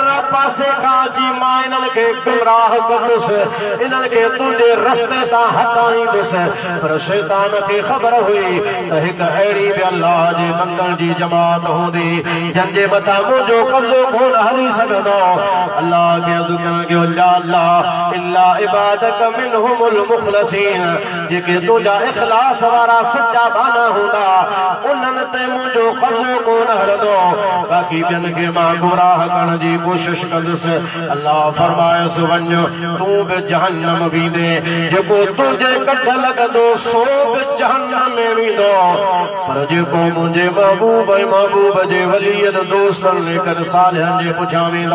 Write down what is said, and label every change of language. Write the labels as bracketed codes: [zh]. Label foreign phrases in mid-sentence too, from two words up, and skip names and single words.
[sd] पासे खां अची मां इन्हनि खे गुमराह कंदुसि इन्हनि खे तुंहिंजे रस्ते तां हटाईंदुसि पर शैतान खे ख़बर हुई त हिकु अहिड़ी बि अल्लाह जे बंदनि जी जमात हूंदी जंहिंजे मथां मुंहिंजो कब्ज़ो कोन हली सघंदो अल्लाह खे दुनिया ला अल्लाह [ar] إلا عبادك منهم المخلصين [sd] जेके तुंहिंजा इखलास वारा सच्चा बाना हूंदा उन्हनि ते मुंहिंजो कब्ज़ो कोन हलंदो बाक़ी ॿियनि खे मां गुमराह करण जी कोशिश कंदुसि अल्लाह फरमायसि वञ तूं बि जहन्नम वेंदे जेको तुंहिंजे कढ लॻंदो सो बि जहन्नम में वेंदो पर जेको मुंहिंजे महबूब जे वलीअनि दोस्तनि लेकर सालिहनि जे पुठियां वेंदो